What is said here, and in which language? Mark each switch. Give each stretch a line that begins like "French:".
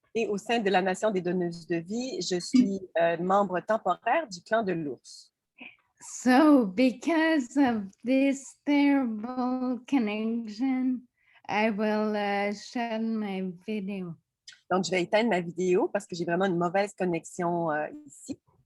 French: Et au sein de la nation des donneuses de vie, je suis membre temporaire du clan de l'ours.
English: So because of this terrible connection, I will shut my video.
French: Donc, je vais éteindre ma vidéo parce que j'ai vraiment une mauvaise connexion ici.